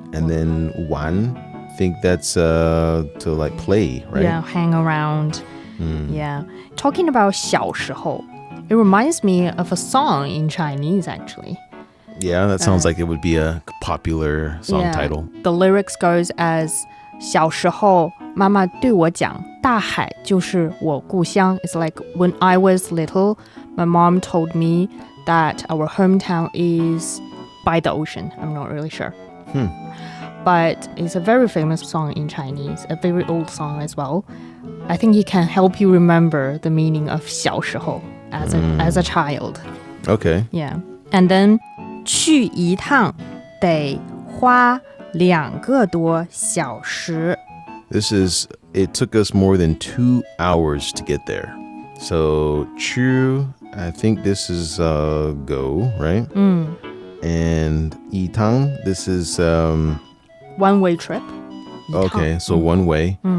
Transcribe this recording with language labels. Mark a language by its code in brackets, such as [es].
[en] And then 玩, I think that's to like play, right? Yeah, hang around. Yeah. Talking about 小时候, it reminds me of a song in Chinese, actually. Yeah, that sounds like it would be a popular song title. The lyrics goes as [zh] 小时候妈妈对我讲大海就是我故乡. [en] It's like when I was little, my mom told me that our hometown is by the ocean. I'm not really sure. But it's a very famous song in Chinese, a very old song as well. I think it can help you remember the meaning of 小时候 as a child. Okay. Yeah. And then [zh] 去一趟得花2个多小时. [en] This is, it took us more than 2 hours to get there. So 去, I think this is go, right? And 一趟, this is one-way trip. Okay, so one way.